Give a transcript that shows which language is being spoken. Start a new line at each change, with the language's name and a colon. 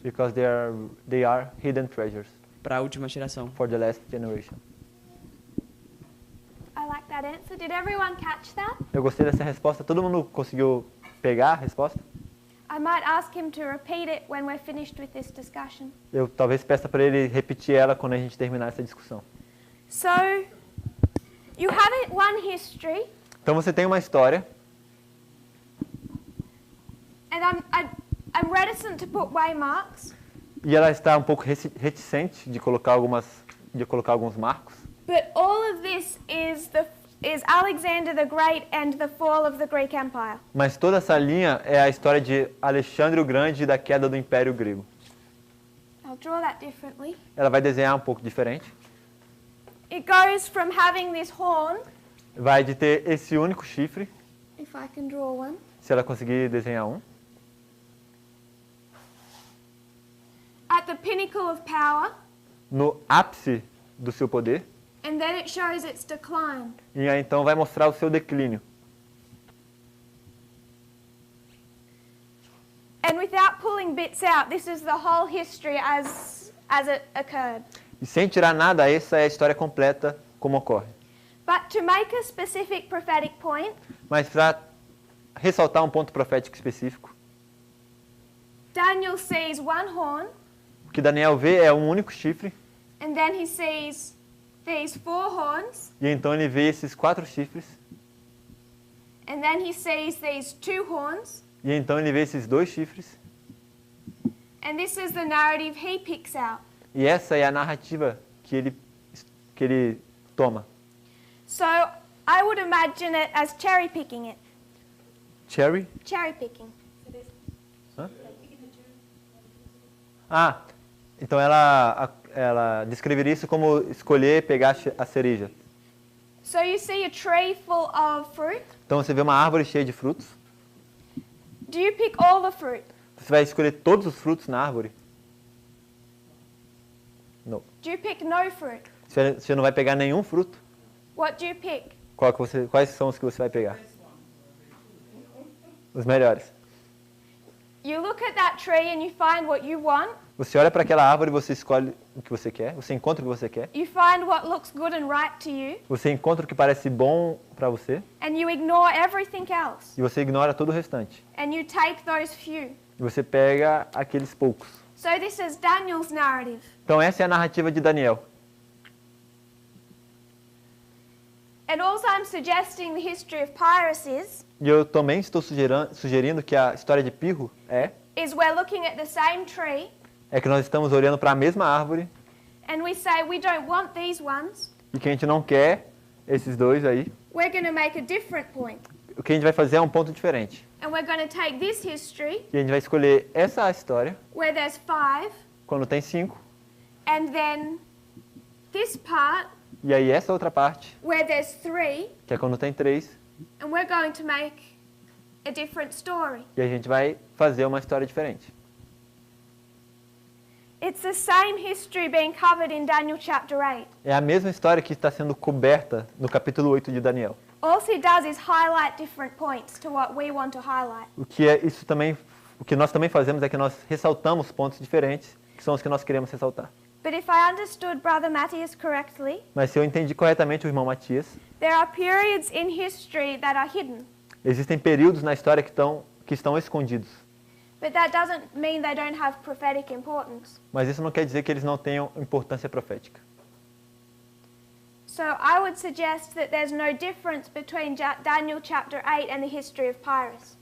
English: because they are hidden treasures
Portuguese: para a última geração.
English: for the last generation. I like that answer. Did everyone catch that?
Portuguese: Eu gostei dessa resposta. Todo mundo conseguiu pegar a resposta?
English: I might ask him to repeat it when we're finished with this discussion.
Portuguese: Eu talvez peça para ele repetir ela quando a gente terminar essa discussão.
English: So, you have one history,
Portuguese: Então você tem uma história,
English: and I'm reticent to put waymarks,
Portuguese: e ela está um pouco reticente de colocar alguns marcos.
English: but all of this is Alexander the Great and the fall of the Greek Empire.
Portuguese: Mas toda essa linha é a história de Alexandre o Grande e da queda do Império Grego.
English: I'll draw that differently.
Portuguese: Ela vai desenhar um pouco diferente.
English: It goes from having this horn,
Portuguese: Vai de ter esse único chifre,
English: if I can draw one,
Portuguese: se ela conseguir desenhar um,
English: at the pinnacle of power,
Portuguese: no ápice do seu poder,
English: and then it shows its decline.
Portuguese: e aí então vai mostrar o seu declínio.
English: And without pulling bits out, this is the whole history as it occurred.
Portuguese: E sem tirar nada, essa é a história completa como ocorre.
English: But to make a specific prophetic point,
Portuguese: Mas para ressaltar um ponto profético específico,
English: Daniel sees one horn,
Portuguese: o que Daniel vê é um único chifre,
English: and then he sees these 4 horns,
Portuguese: e então ele vê esses 4 chifres,
English: and then he sees these 2 horns,
Portuguese: e então ele vê esses 2 chifres,
English: and this is the narrative he picks out.
Portuguese: e essa é a narrativa que ele toma.
English: So I would imagine it as cherry picking it. Cherry? Cherry picking. Hã?
Portuguese: Ah, então ela descreveria isso como escolher pegar a cereja.
English: So you see a tree full of fruit.
Portuguese: Então você vê uma árvore cheia de frutos,
English: Do you pick all the fruit?
Portuguese: você vai escolher todos os frutos na árvore? Não.
English: Do you pick no fruit?
Portuguese: Você não vai pegar nenhum fruto?
English: What do you pick?
Portuguese: Quais são os que você vai pegar? Os melhores.
English: You look at that tree and you find what you want.
Portuguese: Você olha para aquela árvore e você escolhe o que você quer, você encontra o que você quer,
English: You find what looks good and right to you,
Portuguese: você encontra o que parece bom para você
English: and you ignore everything else.
Portuguese: e você ignora todo o restante.
English: And you take those few.
Portuguese: E você pega aqueles poucos.
English: So this is Daniel's narrative.
Portuguese: Então essa é a narrativa de Daniel.
English: And also I'm suggesting the history of piracies
Portuguese: E eu também estou sugerindo que a história de Pirro
English: is we're looking at the same tree
Portuguese: é que nós estamos olhando para a mesma árvore
English: and we say we don't want these ones.
Portuguese: e que a gente não quer esses 2 aí.
English: We're going to make a different point.
Portuguese: O que a gente vai fazer é um ponto diferente.
English: And we're going to take this history
Portuguese: E a gente vai escolher essa história
English: where there's 5
Portuguese: quando tem 5
English: And then this part,
Portuguese: E aí essa outra parte,
English: where there's 3,
Portuguese: que é quando tem 3,
English: and we're going to make a different story.
Portuguese: e a gente vai fazer uma história diferente.
English: It's the same history being covered in Daniel chapter 8.
Portuguese: É a mesma história que está sendo coberta no capítulo 8 de Daniel.
English: All he does is highlight different points to what we want to highlight.
Portuguese: O que nós também fazemos é que nós ressaltamos pontos diferentes, que são os que nós queremos ressaltar.
English: But if I understood Brother Matthias correctly,
Portuguese: Mas se eu entendi corretamente o irmão Matias,
English: there are periods in history that are hidden.
Portuguese: existem períodos na história que estão escondidos.
English: But that doesn't mean they don't have prophetic importance.
Portuguese: Mas isso não quer dizer que eles não tenham importância profética.
English: So I would suggest that there's no difference between Daniel chapter 8 and the history of Pyrrhus.